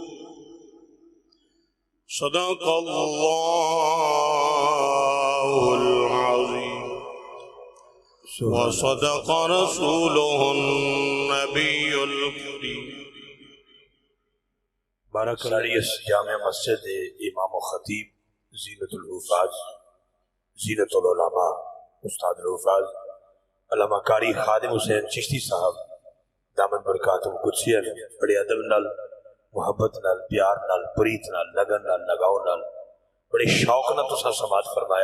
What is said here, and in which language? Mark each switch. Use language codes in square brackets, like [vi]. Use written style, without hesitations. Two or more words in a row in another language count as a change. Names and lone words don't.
[ar] صدق الله العظيم وصدق رسوله النبي الكريم. बारकल्लाह। [pa] اس جامع مسجد امام خطیب زینت الحفاظ زینت العلماء استاد الحفاظ علامہ قاری خادم حسین چشتی صاحب [ar] دامت برکاتہ قدسیہ [pa] نے بڑے ادب نال محبت نال پیار نال پریت نال لگن نال لگاؤ نال بڑے شوق نال تساں سماعت فرمایا.